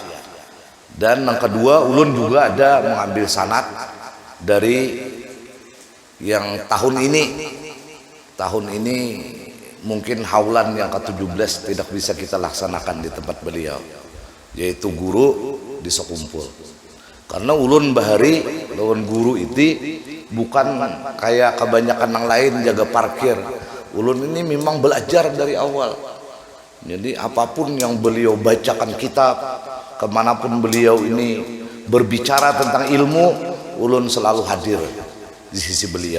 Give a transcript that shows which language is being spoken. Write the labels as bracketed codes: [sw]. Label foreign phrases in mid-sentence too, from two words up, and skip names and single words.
[bjn] Dan yang kedua, ulun juga ada mengambil sanad dari yang tahun ini mungkin haulan yang ke-17 tidak bisa kita laksanakan di tempat beliau, yaitu guru di Sekumpul. Karena ulun bahari lawan guru itu bukan kayak kebanyakan yang lain jaga parkir. Ulun ini memang belajar dari awal. Jadi apapun yang beliau bacakan kitab, kemanapun beliau ini berbicara tentang ilmu, ulun selalu hadir di sisi beliau.